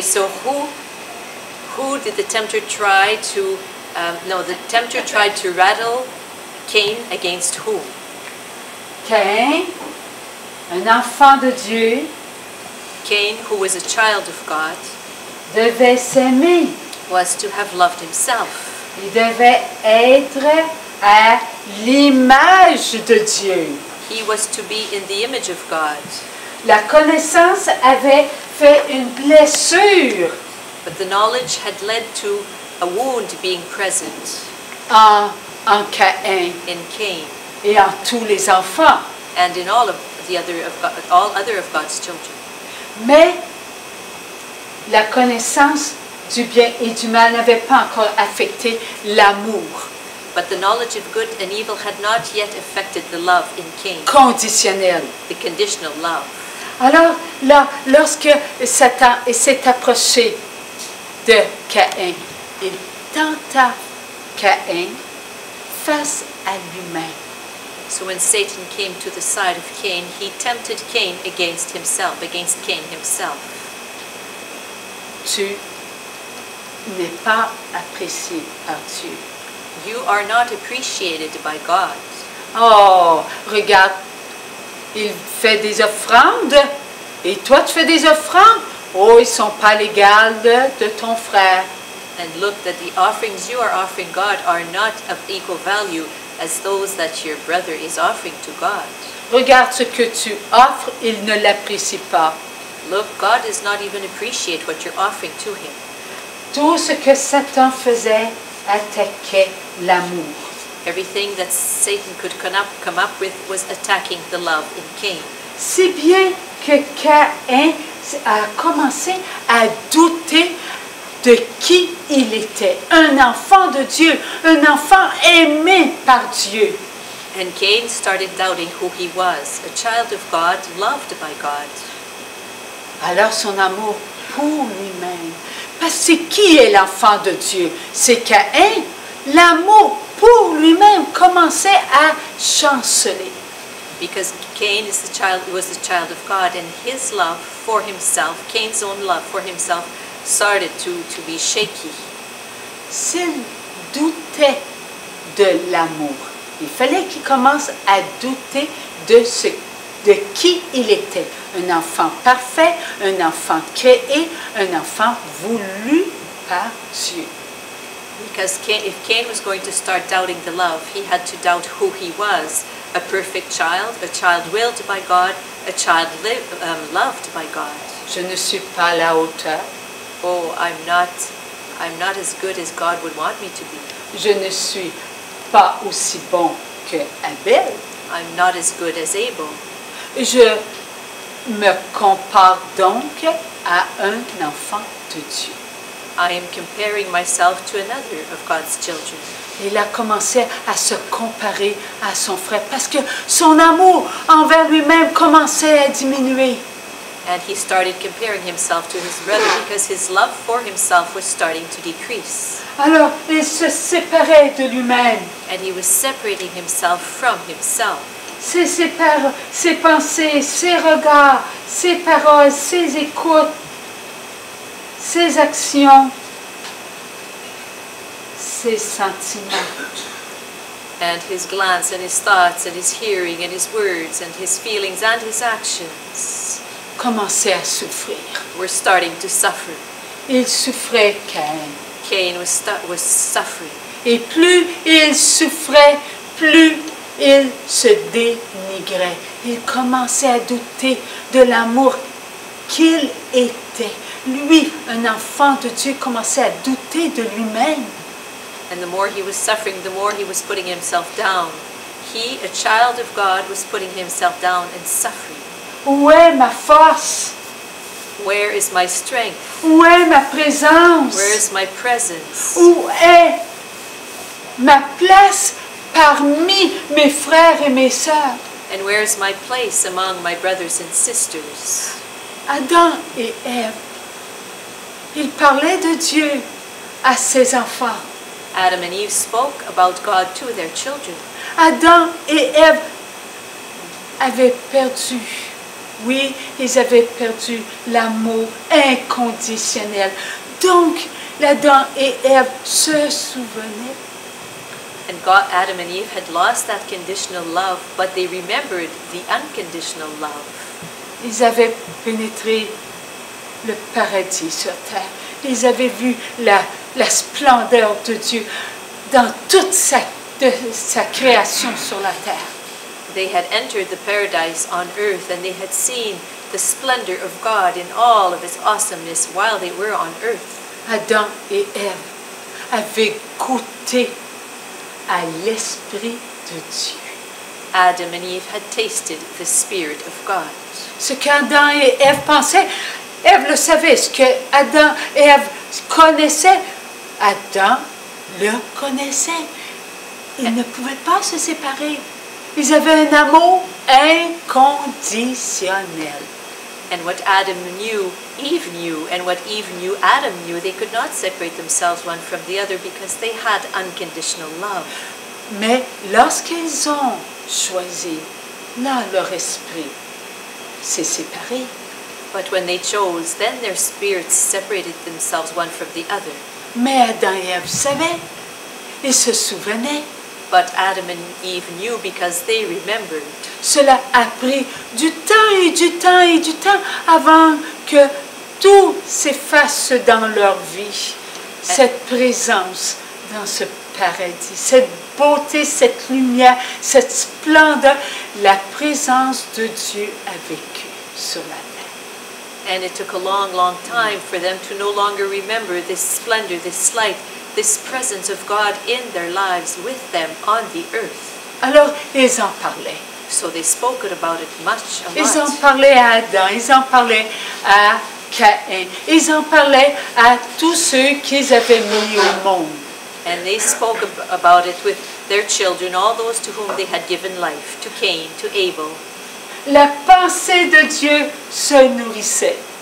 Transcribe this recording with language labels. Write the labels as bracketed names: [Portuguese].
[English] So who did the tempter try to? No, the tempter tried to rattle Cain against whom? [French] Caïn, un enfant de Dieu, [English] Cain, who was a child of God, [French] devait s'aimer. [English] was to have loved himself. [French] Il devait être à l'image de Dieu. [English] He was to be in the image of God. [French] La connaissance avait fait une blessure [English] But the knowledge had led to a wound being present [French] en Caïn [English] in Cain [French] et en tous les enfants. [English] and in all other of God's children. [French] Mais la connaissance du bien et du mal n'avait pas encore affecté l'amour [English] But the knowledge of good and evil had not yet affected the love in Cain, [French] conditionnel. [English] the conditional love. [French] Alors là, lorsque Satan s'est approché de Caïn, il tenta Caïn face à lui-même. [English] So when Satan came to the side of Cain, he tempted Cain against Cain himself. [French] Tu n'es pas apprécié par Dieu. [English] You are not appreciated by God. [French] Oh, regarde, il fait des offrandes et toi tu fais des offrandes. Oh, ils ne sont pas l'égal de ton frère. [English] And look that the offerings you are offering God are not of equal value as those that your brother is offering to God. [French] Regarde ce que tu offres, il ne l'apprécie pas. [English] Look, God does not even appreciate what you're offering to him. [French] Tout ce que Satan faisait attaquait l'amour. [English] Everything that Satan could come up with was attacking the love in Cain. [French] Si bien que Caïn a commencé à douter de qui il était. Un enfant de Dieu, un enfant aimé par Dieu. [English] And Cain started doubting who he was, a child of God, loved by God. [French] Alors son amour pour lui-même. Parce que qui est l'enfant de Dieu? C'est Caïn. L'amour pour lui-même commençait à chanceler. [English] Because Cain was the child of God, and his love for himself, Cain's own love for himself, started to be shaky. [French] S'il doutait de l'amour, il fallait qu'il commence à douter de qui il était. Un enfant parfait, un enfant créé, un enfant voulu par Dieu. [English] Because if Cain was going to start doubting the love, he had to doubt who he was. A perfect child, a child willed by God, a child loved by God. [French] Je ne suis pas à la hauteur. [English] Oh, I'm not as good as God would want me to be. [French] Je ne suis pas aussi bon que Abel. [English] I'm not as good as Abel. [French] Je me compare donc à un enfant de Dieu. [English] I am comparing myself to another of God's children. [French] Il a commencé à se comparer à son frère parce que son amour envers lui-même commençait à diminuer. [English] And he started comparing himself to his brother because his love for himself was starting to decrease. [French] Alors, il se séparait de lui-même. [English] And he was separating himself from himself. [French] Ses pensées, ses regards, ses paroles, ses écoutes, ses actions, ses sentiments. [English] And his glance and his thoughts and his hearing and his words and his feelings and his actions [French] Commençaient à souffrir. [English] were starting to suffer. [French] Il souffrait, Caïn. [English] Cain was suffering. [French] Et plus il souffrait, plus il se dénigrait. Il commençait à douter de l'amour qu'il était. Lui, un enfant de Dieu, commençait à douter de lui-même. [English] And the more he was suffering, the more he was putting himself down. He, a child of God, was putting himself down and suffering. [French] Où est ma force? [English] Where is my strength? [French] Où est ma présence? [English] Where is my presence? [French] Où est ma place parmi mes frères et mes sœurs? [English] And where is my place among my brothers and sisters? [French] Adam et Ève, ils parlaient de Dieu à ses enfants. [English] Adam and Eve spoke about God to their children. [French] Adam et Ève avaient perdu, oui, ils avaient perdu l'amour inconditionnel. Donc, Adam et Ève se souvenaient. [English] And God, Adam and Eve had lost that conditional love, but they remembered the unconditional love. [French] Ils avaient pénétré le paradis sur terre. Ils avaient vu la splendeur de Dieu dans toute sa création sur la terre. [English] They had entered the paradise on earth and they had seen the splendor of God in all of His awesomeness while they were on earth. [French] Adam et Ève avaient goûté à l'Esprit de Dieu. [English] Adam and Eve had tasted the Spirit of God. [French] Ce qu'Adam et Ève pensaient, Ève le savait. Ce que Adam et Ève connaissaient, Adam le connaissait. Ils ne pouvaient pas se séparer. Ils avaient un amour inconditionnel. [English] And what Adam knew, Eve knew, and what Eve knew, Adam knew. They could not separate themselves one from the other because they had unconditional love. [French] Mais lorsqu'ils ont choisi, là, leur esprit s'est séparé. [English] But when they chose, then their spirits separated themselves one from the other. [French] Mais Adam et Ève savaient. Ils se souvenaient. [English] But Adam and Eve knew because they remembered. [French] Cela a pris du temps et du temps et du temps avant que tout s'efface dans leur vie. Cette présence dans ce paradis, cette beauté, cette lumière, cette splendeur, la présence de Dieu a vécu sur la terre. [English] And it took a long, long time for them to no longer remember this splendor, this light, this presence of God in their lives with them on the earth. [French] Alors, ils en parlaient. [English] So they spoke about it a lot. [French] Ils en parlaient à Adam, ils en parlaient à Caïn, ils en parlaient à tous ceux qu'ils avaient mis au monde. [English] And they spoke about it with their children, all those to whom they had given life, to Cain, to Abel. [French] La pensée de Dieu se nourrissait.